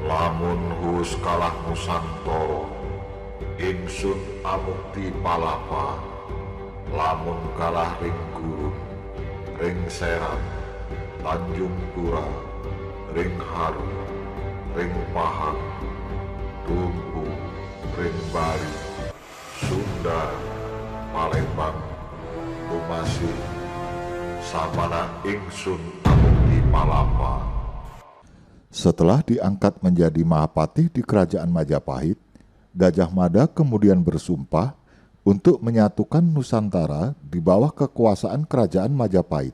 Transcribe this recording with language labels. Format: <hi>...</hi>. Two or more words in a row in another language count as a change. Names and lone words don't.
<kaw>Lamun hus kalah Nusantara, ingsun amukti palapa. Lamun kalah ring gurun, ring Serang, Tanjung Pura, ring Haru, ring Pahang, Tumpu, ring Bari, Sunda, Palembang, Kumasi, sapana ingsun amukti palapa.</kaw> <id>Setelah diangkat menjadi Mahapatih di Kerajaan Majapahit, Gajah Mada kemudian bersumpah untuk menyatukan Nusantara di bawah kekuasaan Kerajaan Majapahit.</id>